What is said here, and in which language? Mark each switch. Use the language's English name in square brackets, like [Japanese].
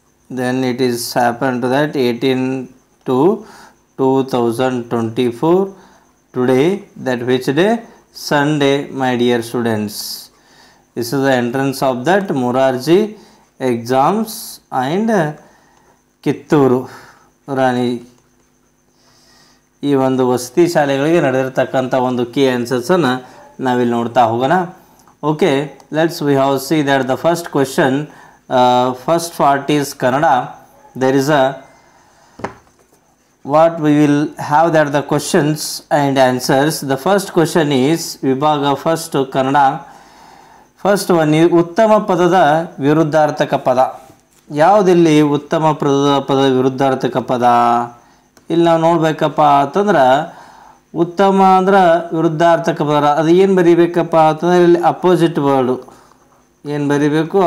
[English] Then it is happened to that 18 to 2024. Today, that which day? Sunday, my dear students. This is the entrance of that Morarji exams and Kitturu Rani. [Kannada] ಈ ಒಂದು ವಸತಿ ಶಾಲೆಗಳಿಗೆ ನಡೆದಿರತಕ್ಕಂಥ ಒಂದು key ಆನ್ಸರ್ಸನ್ನು ನಾವಿಲ್ಲಿ ನೋಡ್ತಾ ಹೋಗೋಣ. [English] Okay, we have see that the first question, first part is Kannada. There is a what we will have that the questions and answers. The first question is Vibhaga first Kannada. First one is [Kannada] ಉತ್ತಮ ಪದದ ವಿರುದ್ಧಾರ್ಥಕ ಪದ. ಯಾವುದಿಲ್ಲಿ ಉತ್ತಮ ಪದದ ವಿರುದ್ಧಾರ್ಥಕ ಪದ? ಇಲ್ಲಿ ನಾವು ನೋಡಬೇಕಪ್ಪ ಅಂತಂದ್ರೆ ಉತ್ತಮ ಅಂದ್ರೆ ವಿರುದ್ಧಾರ್ಥಕ ಪದ. ಅದು ಏನು ಬರೀಬೇಕಪ್ಪ ಅಂತಂದ್ರೆ ಇಲ್ಲಿ ಅಪೋಸಿಟ್ ವರ್ಡು ಏನು ಬರೀಬೇಕು?